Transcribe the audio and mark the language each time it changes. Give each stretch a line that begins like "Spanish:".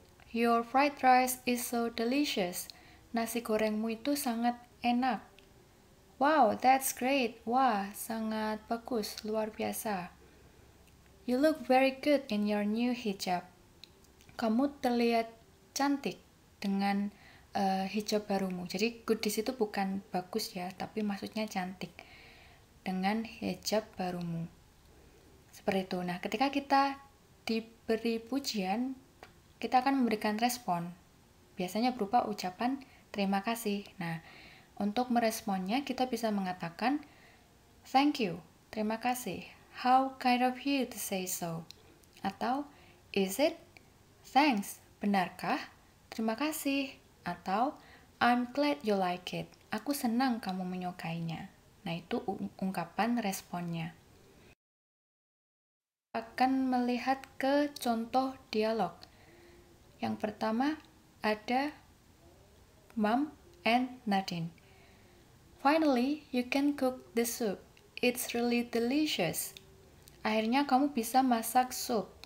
English: Your fried rice is so delicious.
Indonesian: Nasi gorengmu itu sangat enak.
English: Wow, that's great.
Indonesian: Wah, sangat bagus, luar biasa.
English: You look very good in your new hijab.
Indonesian: Kamu terlihat cantik dengan hijab barumu. Jadi good di situ bukan bagus ya, tapi maksudnya cantik dengan hijab barumu. Seperti itu. Nah, ketika kita diberi pujian, kita akan memberikan respon. Biasanya berupa ucapan terima kasih. Nah, untuk meresponnya kita bisa mengatakan
English: thank you,
Indonesian: terima kasih.
English: How kind of you to say so. Atau is it? Thanks,
Indonesian: benarkah? Terima kasih. Atau
English: I'm glad you like it.
Indonesian: Aku senang kamu menyukainya. Nah, itu ungkapan responnya. Akan melihat ke contoh dialog. Yang pertama ada Mom and Nadine.
English: Finally, you can cook the soup. It's really delicious.
Indonesian: Akhirnya kamu bisa masak sup.